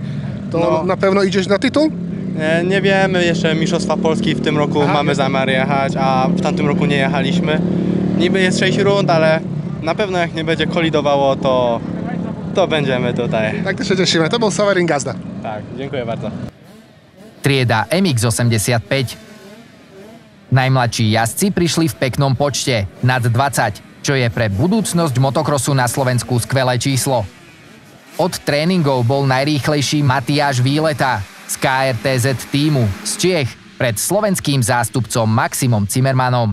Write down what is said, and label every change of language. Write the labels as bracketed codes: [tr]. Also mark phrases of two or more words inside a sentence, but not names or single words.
[pl] To no, na pewno idziesz na tytuł? Nie wiemy, jeszcze Mistrzostwa Polski w tym roku mamy zamiar jechać, a w tamtym roku nie jechaliśmy. Niby jest 6 rund, ale na pewno jak nie będzie kolidowało, to będziemy tutaj. Tak też się cieszymy. To był Severin Gazda. Tak, dziękuję bardzo. [sk] Trieda MX-85. Najmladší jazdci prišli v peknom počte, nad 20, čo je pre budúcnosť motokrosu na Slovensku skvelé číslo. Od tréningov bol najrýchlejší Matiáš Výleta z KRTZ týmu z Čiech pred slovenským zástupcom Maximom Zimmermanom.